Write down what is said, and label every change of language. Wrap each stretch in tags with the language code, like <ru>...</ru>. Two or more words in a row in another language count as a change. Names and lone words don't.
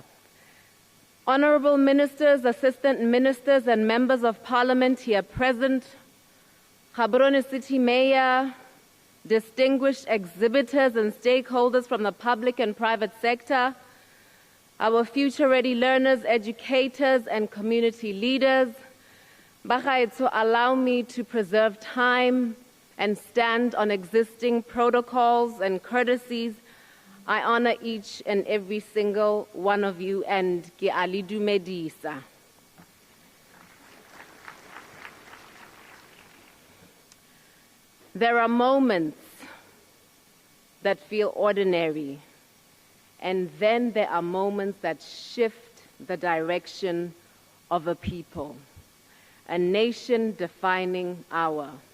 <en>Honorable Ministers, Assistant Ministers, and Members of Parliament here present, Gaborone City Mayor, distinguished exhibitors and stakeholders from the public and private sector, our future-ready learners, educators, and community leaders. Bagaetsho, allow me to preserve time and stand on existing protocols and courtesies. I honor each and every single one of you and</en> <tn>ke a le dumedisa.</tn> <en>There are moments that feel ordinary, and then there are moments that shift the direction of a people, a nation-defining hour.</en>